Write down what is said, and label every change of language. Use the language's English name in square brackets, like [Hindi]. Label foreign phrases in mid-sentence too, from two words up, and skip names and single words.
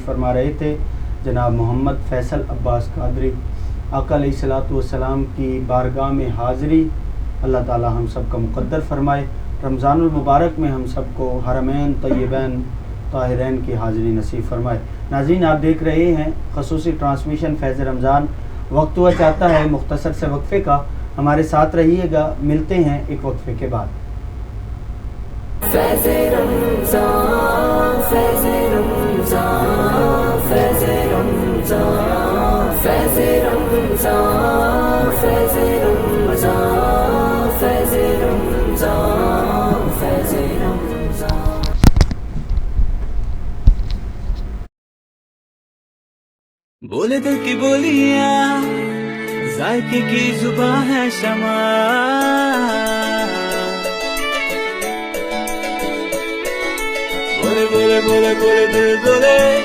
[Urdu] فرما رہے تھے جناب محمد فیصل عباس قادری آقا علیہ الصلوۃ والسلام کی بارگاہ میں حاضری اللہ تعالی ہم سب کا مقدر فرمائے رمضان المبارک میں ہم سب کو حرمین طیبین طاہرین کی حاضری نصیب فرمائے ناظرین آپ دیکھ رہے ہیں خصوصی ٹرانسمیشن فیض رمضان وقت ہوا چاہتا ہے مختصر سے وقفے کا ہمارے ساتھ رہیے گا ملتے ہیں ایک وقفے کے بعد فیض رمضان فیض رمضان فیض رمضان فیض رمضان فیض رمضان فیض رمضان فیض رمضان. بولے دل کی بولیاں ذائقے کی زباں ہے شمع، بولے بولے بولے بولے دل بولے